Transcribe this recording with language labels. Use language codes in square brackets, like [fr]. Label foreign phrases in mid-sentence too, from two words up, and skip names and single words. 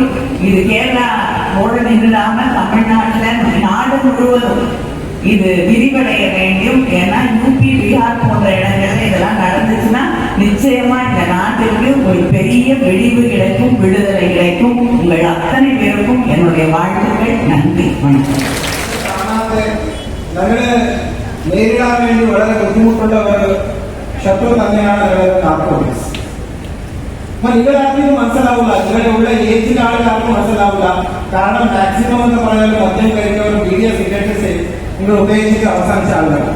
[ta] இது கேரளாவோட நின்றுடாம தமிழ்நாட்டில் நாடு முழுவதும் இது விரிவடைய வேண்டும். ஏன்னா யூபி, பீகார் போன்ற இடங்கள்ல இதெல்லாம் நடந்துச்சுன்னா நிச்சயமா இந்த நாட்டிற்கு ஒரு பெரிய வெடிவு கிடைக்கும், விடுதலை கிடைக்கும். உங்கள் அத்தனை பேருக்கும் என்னுடைய வாழ்த்துக்கள். நன்றி. வணக்கம். [ml] ഞങ്ങള് നേരിടാൻ വേണ്ടി വളരെ ബുദ്ധിമുട്ടുള്ള ഒരു ശത്രു തന്നെയാണ് നാർക്കോട്ടിക്സ്. അപ്പൊ നിങ്ങളാർക്കും മനസ്സിലാവില്ല, നിങ്ങളുടെ ഏജിന്റെ ആളുകാർക്കും മനസ്സിലാവില്ല. കാരണം മാക്സിമം എന്ന് പറഞ്ഞാൽ മദ്യം കഴിക്കുന്നവരും വീഡിയോ സിഗരറ്റ്സ് നിങ്ങൾ ഉപയോഗിച്ചിട്ട് അവസാനിച്ച ആളുകളാണ്.